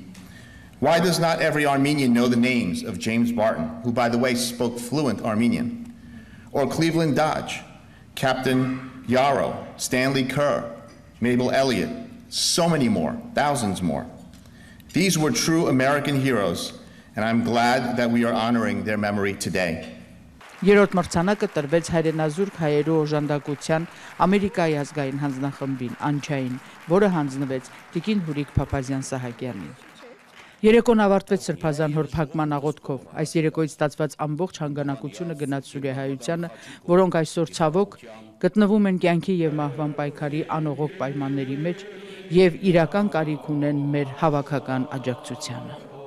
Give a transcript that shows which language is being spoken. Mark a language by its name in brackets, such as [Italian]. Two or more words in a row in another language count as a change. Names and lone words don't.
[English] Why does not every Armenian know the names of James Barton, who, by the way, spoke fluent Armenian, or Cleveland Dodge, Captain Yarrow, Stanley Kerr, Mabel Elliott, so many more, thousands more. These were true American heroes, and I'm glad that we are honoring their memory today. [Armenian] Երրորդ մրցանակը տրվեց հայրենազուրկ հայերու օժանդակության Ամերիկայի ազգային հանձնախմբին ANCHA-ին, որը հանձնվեց Տիկին Հուրիկ Փափազյան Սահակյանին։ Երեկոն ավարտվեց սրբազան հորփակման աղոթքով։ Այս երեկոյից ստացված ամբողջ հանգանակությունը գնաց սուրիահայությանը, որոնք այսօր ցավոք գտնվում են կյանքի եւ մահվան պայքարի անողոք պայմանների մեջ եւ իրական կարիք ունեն մեր հավաքական աջակցությանը։